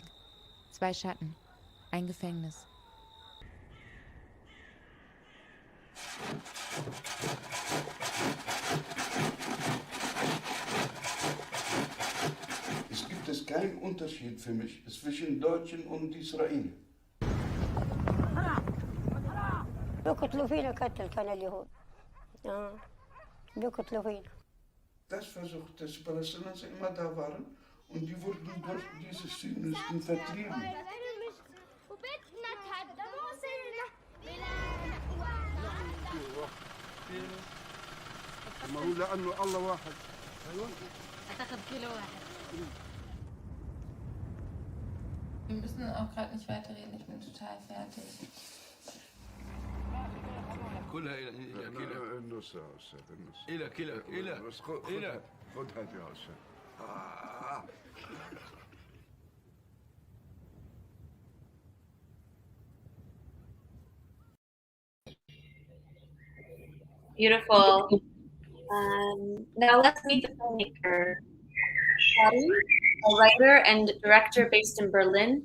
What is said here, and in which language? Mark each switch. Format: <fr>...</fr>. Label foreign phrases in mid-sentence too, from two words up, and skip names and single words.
<de>2 Schatten, ein Gefängnis. Es gibt keinen Unterschied für mich zwischen Deutschen und Israel.</de> <ar>بيقتلوا فينا قتل كان اليهود بيقتلوا فينا.</ar> <de>Das versucht, dass Palästinenser immer da waren und die wurden durch diese Zionisten vertrieben.</de> <ar>ما هو لأنه الله واحد. أيوة. هتاخد كيلو واحد.</ar> <de>Wir müssen auch gerade nicht weiterreden, ich bin total fertig. كلها إلى كلا</de> <ar>النص يا أستاذ النص. إلى كلا إلى بس إلى خدها يا أستاذ.</ar> <en>Beautiful. Now let's meet the filmmaker. Pary, a writer and director based in Berlin.</en>